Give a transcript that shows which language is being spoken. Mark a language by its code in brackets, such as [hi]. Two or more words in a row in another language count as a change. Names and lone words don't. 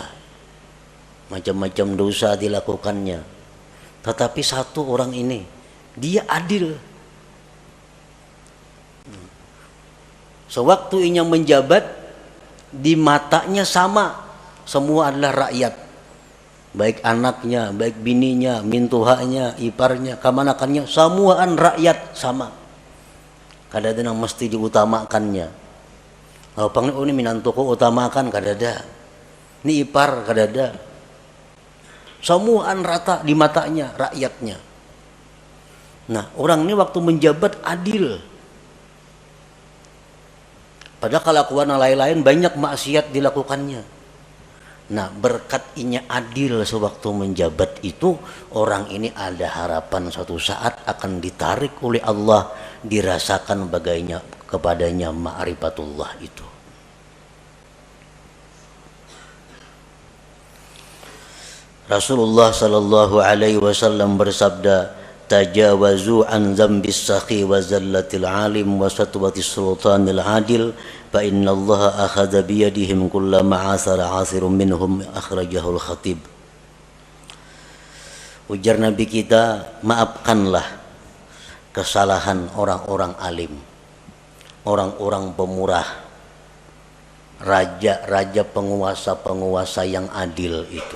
[id] Macam-macam dosa dilakukannya. Tetapi satu orang ini, dia adil. Sewaktu ia menjabat, di matanya sama. Semua adalah rakyat. [bjn] Baik anaknya, baik bininya, mintuhanya, iparnya, kamanakannya, semuaan rakyat sama. [id] Kadang-kadang mesti diutamakannya. [bjn] Kalau pang ini minantuku utamakan kadada. Ini ipar kadada. Semuaan rata di matanya rakyatnya. [id] Nah, orang ini waktu menjabat adil. Padahal kelakuan lain-lain banyak maksiat dilakukannya. Nah, berkat inya adil sewaktu menjabat itu, orang ini ada harapan suatu saat akan ditarik oleh Allah, dirasakan bagainya kepadanya ma'rifatullah itu. [ar] Rasulullah صلى الله عليه وسلم bersabda, تجاوزوا عن ذنب السخي وزلة العالم وسطوة السلطان العادل فإن الله آخذ بيدهم كلما عثر عاثر منهم أخرجه الخطيب. [bjn] Ujar Nabi kita, maafkanlah kesalahan orang-orang alim, orang-orang pemurah, raja-raja, penguasa-penguasa yang adil itu.